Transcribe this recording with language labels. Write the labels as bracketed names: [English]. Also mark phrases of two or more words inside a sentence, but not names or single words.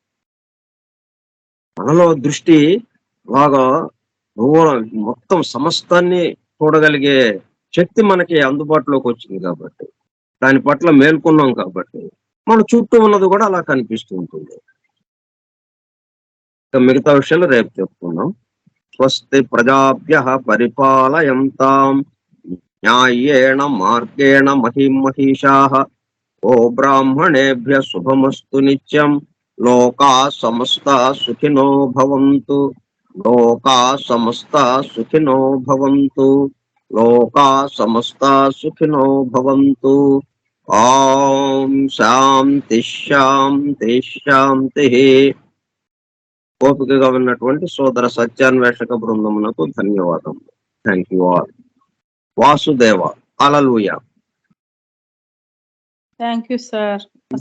[Telugu] మనలో దృష్టి బాగా మొత్తం సమస్తాన్ని చూడగలిగే శక్తి మనకి అందుబాటులోకి వచ్చింది కాబట్టి, దాని పట్ల మేల్కొన్నాం కాబట్టి మన చుట్టూ ఉన్నది కూడా అలా కనిపిస్తూ ఉంటుంది. మిగతా విషయాలు రేపు చెప్పుకుందాం. [Sanskrit] స్వస్తి ప్రజాభ్యః పరిపాలయంతాం న్యాయేణ మార్గేణ మహిమహీషాః. ఓ బ్రాహ్మణేభ్య శుభమస్తు నిత్యం. లోకా సమస్తా సుఖినో భవంతు. లోకా సమస్తా సుఖినో భవంతు. లోకా సమస్తా సుఖినో భవంతు. ఓం శాంతి శాంతి శాంతి. [Telugu] ఓపికగా ఉన్నటువంటి సోదర సత్యాన్వేషక బృందమునకు ధన్యవాదములు. [English] thank you all. వాసుదేవ. హల్లెలూయా. thank you sir.